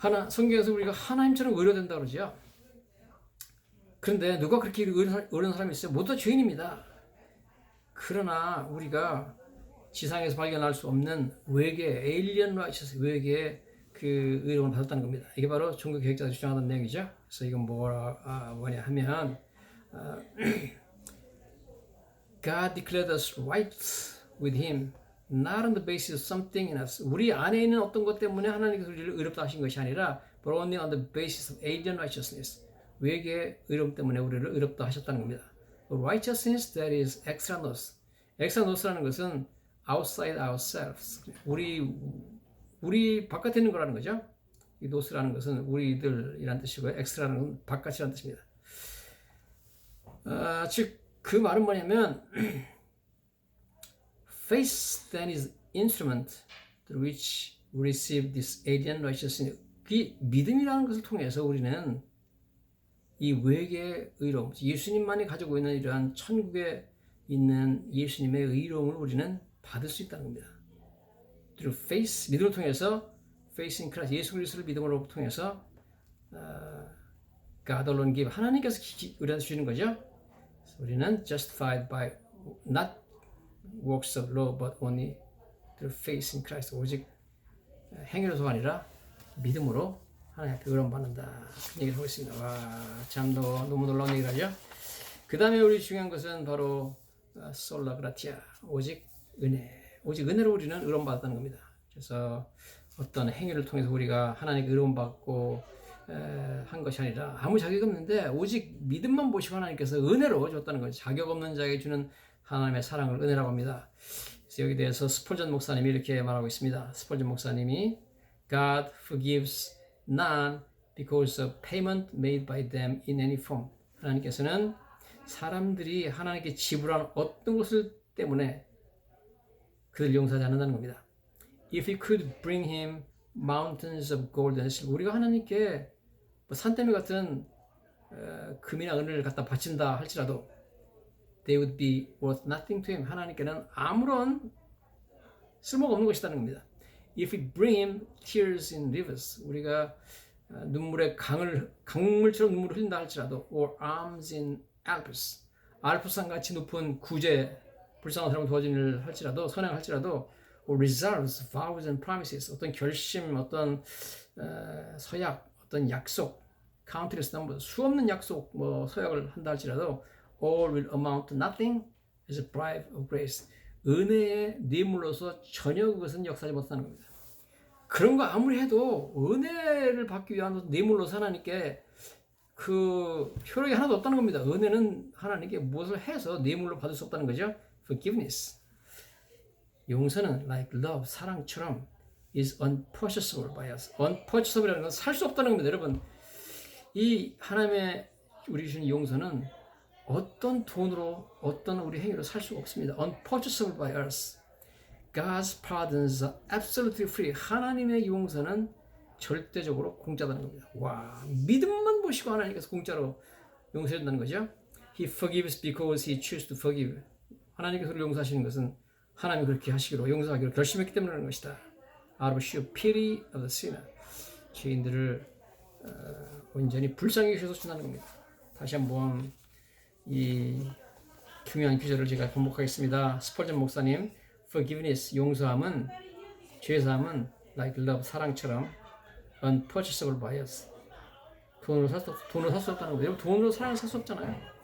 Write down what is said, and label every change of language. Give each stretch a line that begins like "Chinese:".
Korean: 성경에서 우리가 하나님처럼 의로된다고 그러죠. 그런데 누가 그렇게 의로운 사람이 있어요? 모두 다 죄인입니다. 그러나 우리가 지상에서 발견할 수 없는 외계 alien righteousness, 외계의 그 의로움을 받았다는 겁니다. 이게 바로 종교 개혁자들이 주장하는 내용이죠. 그래서 이건 뭐냐 하면
English: God declared us right with Him, not on the basis of something in us.
Korean: 우리 안에 있는 어떤 것 때문에 하나님께서 우리를 의롭다 하신 것이 아니라
English: but only on the basis of alien righteousness.
Korean: 외계의 의로움 때문에 우리를 의롭다 하셨다는 겁니다.
English: Righteousness that is extra nos.
Korean: extra nos라는 것은
English: outside ourselves.
Korean: 우리 바깥에 있는 거라는 거죠. 이 노스라는 것은 우리들이란 뜻이고요. 엑스라는 건 바깥이라는 뜻입니다. 즉 그 말은 뭐냐면
English: faith then is instrument through which we receive this alien righteousness.
Korean: 그 믿음이라는 것을 통해서 우리는 이 외계의 의로움, 예수님만이 가지고 있는 이러한 천국에 있는 예수님의 의로움을 우리는 받을 수 있다는 겁니다.
English: through faith,
Korean: 믿음을 통해서
English: faith in Christ,
Korean: 예수 그리스도를 믿음으로 통해서
English: God alone give,
Korean: 하나님께서 우리한테 주시는 거죠.
English: 우리는 justified by not works of law but only through faith in Christ.
Korean: 오직 행위로서가 아니라 믿음으로 하나님 앞에 의로움 받는다. 그런 얘기를 하고 있습니다. 와, 참 너무 놀라운 얘기를 하죠. 그 다음에 우리 중요한 것은 바로 솔라 그라티아, 오직 은혜로 우리는 의로움 받았다는 겁니다. 그래서 어떤 행위를 통해서 우리가 하나님께 의로움 받고 한 것이 아니라 아무 자격 없는데 오직 믿음만 보시고 하나님께서 은혜로 줬다는 거죠. 자격 없는 자에게 주는 하나님의 사랑을 은혜라고 합니다. 그래서 여기 대해서 스폴전 목사님이 이렇게 말하고 있습니다.
English: 스폴전 목사님이 God forgives none because of payment made by them in any form.
Korean: 하나님께서는 사람들이 하나님께 지불한 어떤 것을 때문에 그들 용서하지 않는다는 겁니다.
English: If we could bring him mountains of gold and silver,
Korean: 우리가 하나님께 산더미 같은 금이나 은을 갖다 바친다 할지라도
English: they would be worth nothing to him.
Korean: 하나님께는 아무런 쓸모가 없는 것이라는 겁니다.
English: If we bring him tears in rivers,
Korean: 우리가 눈물의 강물처럼 눈물을 흘린다 할지라도
English: or arms in Alps,
Korean: 알프산 같이 높은 구제, 불쌍한 사람을 도와주는 일을 할지라도, 선행할지라도
English: or resolves, vows and promises,
Korean: 어떤 결심, 어떤 서약, 어떤 약속,
English: countless number,
Korean: 수없는 약속, 서약을 한다 할지라도
English: all will amount to nothing as a bribe of grace.
Korean: 은혜의 뇌물로서 전혀 그것은 역사하지 못하는 겁니다. 그런 거 아무리 해도 은혜를 받기 위한 뇌물로서 하나님께 그 효력이 하나도 없다는 겁니다. 은혜는 하나님께 무엇을 해서 뇌물로 받을 수 없다는 거죠.
English: Forgiveness. 용서는 like love,
Korean: 사랑처럼
English: is unpurchasable by us.
Korean: unpurchasable이라는 건 살 수 없다는 겁니다. 여러분, 이 하나님의 우리 주신 용서는 어떤 돈으로, 어떤 우리 행위로 살 수가 없습니다.
English: unpurchasable by us. God's pardons are absolutely free.
Korean: 하나님의 용서는 절대적으로 공짜다는 겁니다. 와, 믿음만 보시고 하나님께서 공짜로 용서해 준다는 거죠.
English: He forgives because he chooses to forgive.
Korean: 하나님께서 우리를 용서하시는 것은 하나님이 그렇게 하시기로, 용서하기로 결심했기 때문에 그런 것이다.
English: Out of sheer pity of the sinner.
Korean: 죄인들을 온전히 불쌍히 여기셔서 준다는 겁니다. 다시 한번 이 중요한 규절을 제가 반복하겠습니다.
English: 스펄전 목사님, forgiveness,
Korean: 용서함은, 죄사함은
English: like love,
Korean: 사랑처럼
English: unpurchasable by us.
Korean: 돈으로 살 수 없다는 거예요. 돈으로 사랑을 살 수 없잖아요.